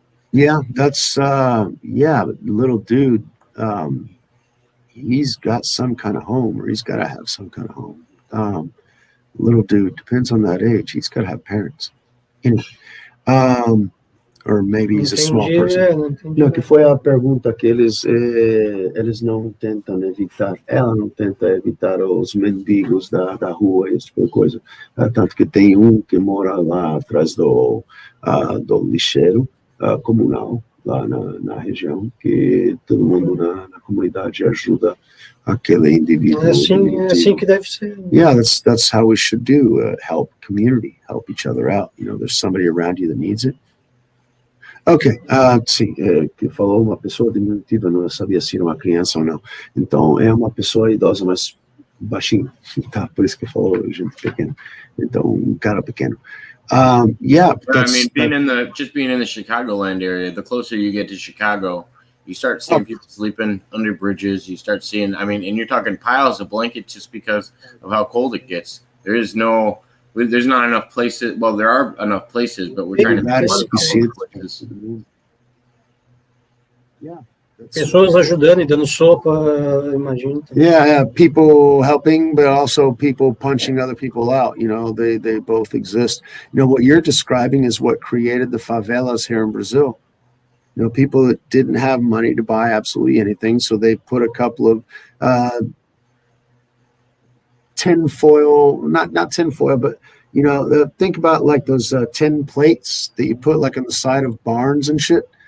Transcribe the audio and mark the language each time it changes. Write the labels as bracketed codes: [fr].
[en] Yeah, that's little dude, he's got some kind of home, or he's got to have some kind of home. Little dude, depends on that age. He's got to have parents. Anyway, or maybe he's a small person. [pt] Não, que foi a pergunta que eles não tentam evitar. Ela não tenta evitar os mendigos da rua, esse tipo de coisa. Tanto que tem que mora lá atrás do lixeiro comunal, lá na região, que todo mundo na comunidade ajuda aquele indivíduo. É assim que deve ser. [en] Yeah, that's how we should do. Help community, help each other out. There's somebody around you that needs it. [pt] Ok, sim, que falou uma pessoa diminutiva, não sabia se era uma criança ou não. Então, é uma pessoa idosa, mas baixinho, tá? Por isso que falou gente pequena. Então, cara pequeno. Yeah, [en] I mean, being in the Chicagoland area, the closer you get to Chicago, you start seeing people sleeping under bridges. You start seeing, I mean, and you're talking piles of blankets just because of how cold it gets. There's not enough places. Well, there are enough places, but we're trying to places. Yeah. [pt] Pessoas ajudando e dando sopa, imagino. [en] Yeah, people helping, but also people punching other people out. They both exist. What you're describing is what created the favelas here in Brazil. People that didn't have money to buy absolutely anything, so they put a couple of tinfoil, not tinfoil, but think about like those tin plates that you put like on the side of barns and shit.